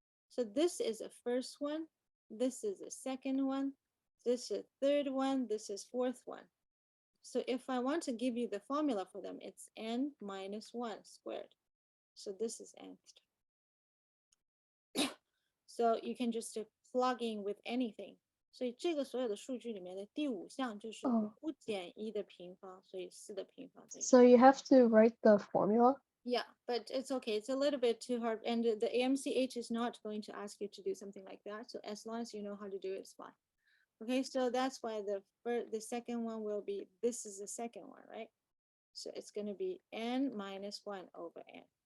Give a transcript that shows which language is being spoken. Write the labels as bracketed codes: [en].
[en] So this is the first one. This is the second one. This is third one. This is fourth one. So if I want to give you the formula for them, it's n minus 1 squared. So this is nth. So you can just plug in with anything. [zh] 所以这个所有的数据里面的第5项就是5减1的平方，所以4的平方。 [en] So you have to write the formula? Yeah, but it's okay. It's a little bit too hard. And the AMCH is not going to ask you to do something like that. So as long as you know how to do it, it's fine. Okay, so that's why the second one will be, this is the second one, right? So it's going to be n minus 1 over n.